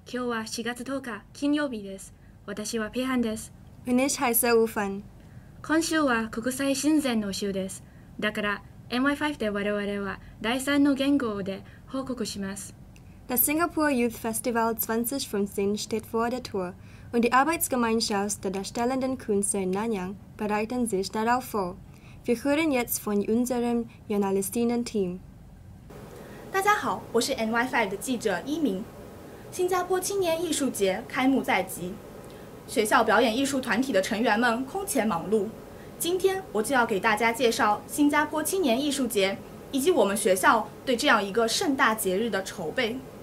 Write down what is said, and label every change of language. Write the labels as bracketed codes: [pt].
[ja] 今日は4月10日金曜日です。私はペハンです。 [de] Und ich heiße Ufan. [ja] 今週は国際親善の週です。だから NY5 で我々は第3の言語で報告します。 [de] Das Singapore Youth Festival 2015 steht vor der Tür und die Arbeitsgemeinschaft der darstellenden Künste in Nanyang bereiten sich darauf vor. Wir hören jetzt von unserem Journalistinnen-Team. [zh] 大家好，我是 NY5 的记者一鸣。新加坡青年艺术节开幕在即，学校表演艺术团体的成员们空前忙碌。今天我就要给大家介绍新加坡青年艺术节以及我们学校对这样一个盛大节日的筹备。